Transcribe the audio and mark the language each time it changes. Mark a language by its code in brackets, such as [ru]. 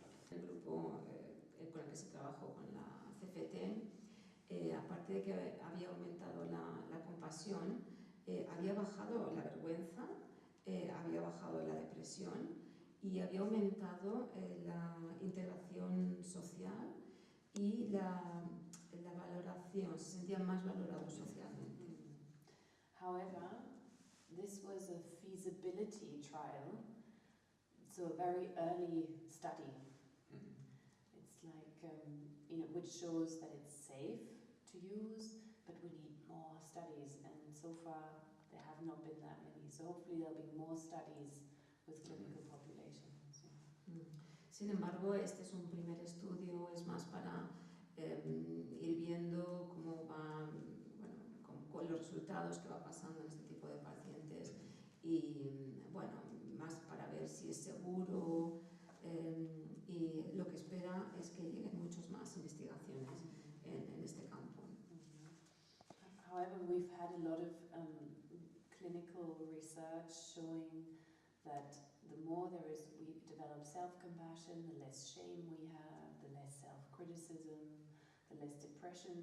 [es] El grupo con el que se trabajó con la CFT, aparte de que había aumentado la compasión, había bajado la vergüenza, había bajado la depresión y había aumentado la integración social y la valoración, se sentían más valorados socialmente. [en] However, this was a feasibility trial, So a very early study. It's like, which shows that it's safe to use, but we need more studies, and so far there have not been that many. So hopefully there'll be more studies with clinical populations. [es] Sin embargo, este es un primer estudio, es más para ir viendo cómo va, con los resultados que va pasando en este tipo de pacientes y, bueno, más para ver si es seguro y lo que espera es que lleguen muchas más investigaciones en este campo. [en] However, we've had a lot of clinical research showing that the more we develop self-compassion, the less shame we have, the less self-criticism, the less depression.